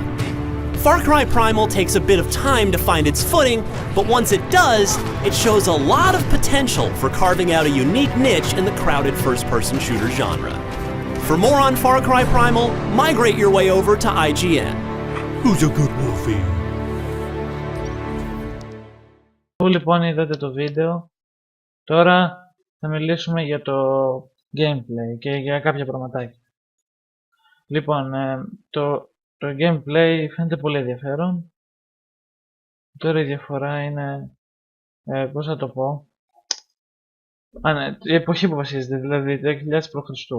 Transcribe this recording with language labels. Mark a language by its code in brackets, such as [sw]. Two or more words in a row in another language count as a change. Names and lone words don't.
[en] Far Cry Primal takes a bit of time to find its footing, but once it does, it shows a lot of potential for carving out a unique niche in the crowded first-person shooter genre. For more on Far Cry Primal, migrate your way over to IGN. Who's a good movie? [el] Λοιπόν, είδατε το βίντεο. Τώρα θα μιλήσουμε για το gameplay και για κάποια πραγματάκια. Λοιπόν, το gameplay φαίνεται πολύ ενδιαφέρον. Τώρα η διαφορά είναι, πώς θα το πω, η εποχή που βασίζεται, δηλαδή 2000 π.Χ.